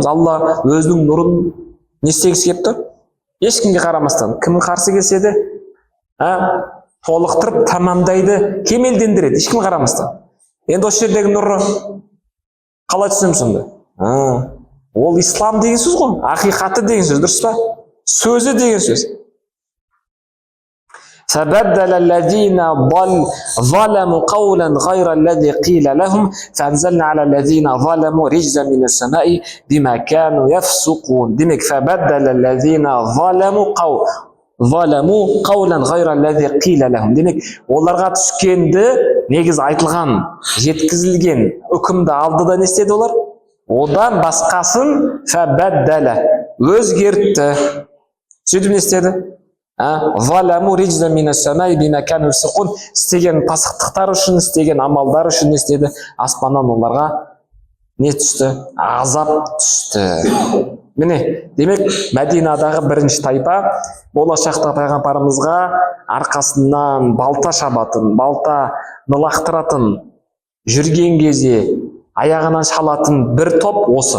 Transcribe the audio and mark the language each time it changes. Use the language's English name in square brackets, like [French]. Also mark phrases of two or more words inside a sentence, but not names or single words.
[Kazakh] Алла өзінің нұрын не істегісі келіп тұр? Ешкімге қарамастан, кім қарсы келсе де толықтырып тамамдайды, кемелдендіреді, ешкім қарамастан. Енді осы жердегі нұры қалай түсінеміз сонда? Ол ислам деген сөз ғой, ақиқаты деген сөз, дұрыс па? Сөзі деген сөз. [Arabic] فَبَدَّلَ الَّذِينَ ظَلَمُوا قَوْلًا غَيْرَ الَّذِي قِيلَ لَهُمْ فَأَنزَلْنَا عَلَى الَّذِينَ ظَلَمُوا رِجْزًا مِنَ السَّمَاءِ بِمَا كَانُوا يَفْسُقُونَ. Демек فَبَدَّلَ الَّذِينَ ظَلَمُوا قَوْلًا غَيْرَ الَّذِي قِيلَ لَهُم. [Kazakh] Демек оларға түскенді, негіз айтылған, жеткізілген үкімді алды да не істеді олар? Одан басқасын фабаддала, өзгертті. Сөйтіп не істеді? [Arabic] ولهم رجزا من السماء بما كانوا يفسقون. [Kazakh] Істеген пасықтықтар үшін, істеген амалдар үшін не істеді? Аспаннан оларға не түсті? Азап түсті. Міне, демек Мәдинадағы бірінші тайпа болашақта пайғамбарымызға арқасынан балта шабатын, балтаны лақтыратын, жүрген кезде аяғынан шалатын бір топ осы.